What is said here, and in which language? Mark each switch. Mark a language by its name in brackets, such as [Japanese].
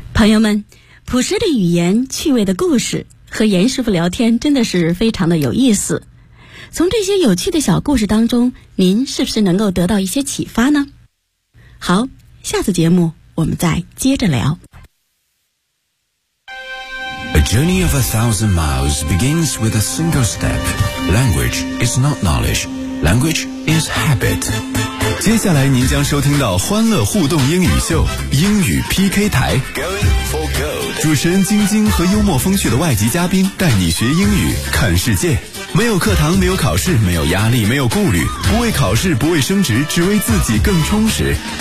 [Chinese] 朋友们，朴实的语言，趣味的故事，和严师傅聊天真的是非常的有意思。从这些有趣的小故事当中，您是不是能够得到一些启发呢？好，下次节目我们再接着聊。 [English] A journey of 1,000 miles begins with a single step. Language is not knowledge. Language is habit. [Chinese] 接下来您将收听到欢乐互动英语秀，英语 PK 台。 [English] Going for gold. [Chinese] 主持人晶晶和幽默风趣的外籍嘉宾带你学英语，看世界。没有课堂，没有考试，没有压力，没有顾虑，不为考试，不为升职，只为自己更充实。